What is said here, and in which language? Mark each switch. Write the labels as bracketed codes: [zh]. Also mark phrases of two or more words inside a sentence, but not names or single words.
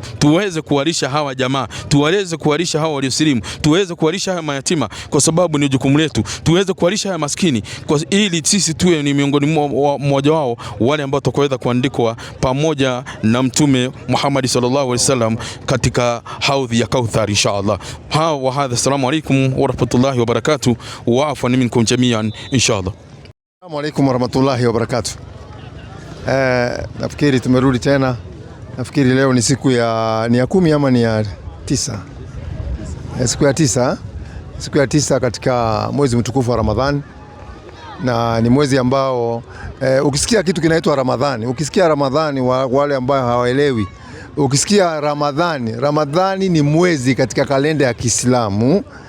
[sw] Tuweze kuwalisha hawa jamaa, tuweze kuwalisha hawa waliosilimu, tuweze kuwalisha hawa mayatima, kwa sababu ni jukumu letu. Tuweze kuwalisha hawa maskini, kwa ili sisi tuwe ni miongoni mmoja wao wale ambao tukaweza kuandikwa pamoja na Mtume Muhammad [ar] صلى الله عليه وسلم [sw] katika haudhi ya Kauthar inshallah. [ar] وهذا، السلام عليكم ورحمة الله وبركاته، وعفوا منكم جميعا إن شاء الله. السلام عليكم ورحمة الله وبركاته. [sw] Nafikiri tumerudi tena. Nafikiri leo ni siku ya 10 ama ni ya 9? Siku ya 9. Siku ya 9 katika mwezi mtukufu wa Ramadhani, na ni mwezi ambao ukisikia kitu kinaitwa Ramadhani, ukisikia Ramadhani, wale ambao hawaelewi, ukisikia Ramadhani ni mwezi katika kalenda ya Kiislamu.